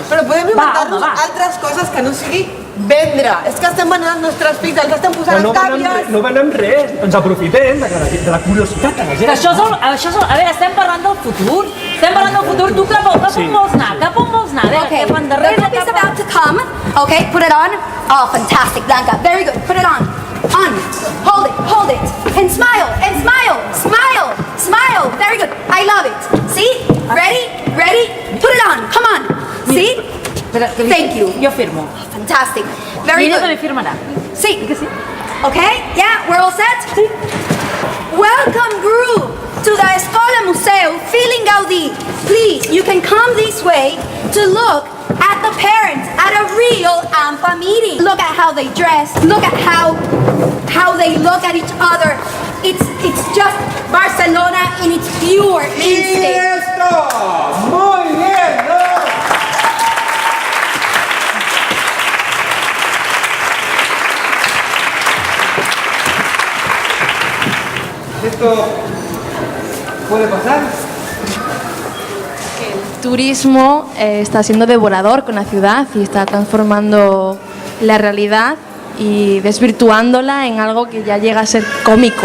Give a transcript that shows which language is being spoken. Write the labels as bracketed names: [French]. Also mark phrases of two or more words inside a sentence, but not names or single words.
[Catalan] Però podem inventar-nos altres coses que no sigui vendre. És que estem venent els nostres fills, els estem posant No càvies. venem res, ens aprofitem de la curiositat de la gent. Això és, a veure, estem parlant del futur. Tu cap on vols anar? Cap on vols anar? A veure, [English] Okay, [Catalan] cap [English] the [Catalan] endarrere, [English] clip is about to come. Okay, put it on. Oh, fantastic, Blanca. Very good. Put it on. On. Hold it. And smile. Smile. Very good. I love it. See? Ready? Put it on. Come on. See? Thank you. [Catalan] Jo firmo. [English] Fantastic. I Very [Catalan] ella [English] good. [Catalan] també firmarà. Sí. Que sí? [English] Okay? Yeah, we're all set? Welcome, group, to the Escola Museu Feeling Gaudí. Please, you can come this way to look at the parents at a real AMPA meeting. Look at how they dress. Look at how they look at each other. It's just Barcelona in its pure instinct. [Spanish] ¡Esto! ¡Muy bien! ¿No? ¿Esto puede pasar? El turismo está siendo devorador con la ciudad y está transformando la realidad y desvirtuándola en algo que ya llega a ser cómico.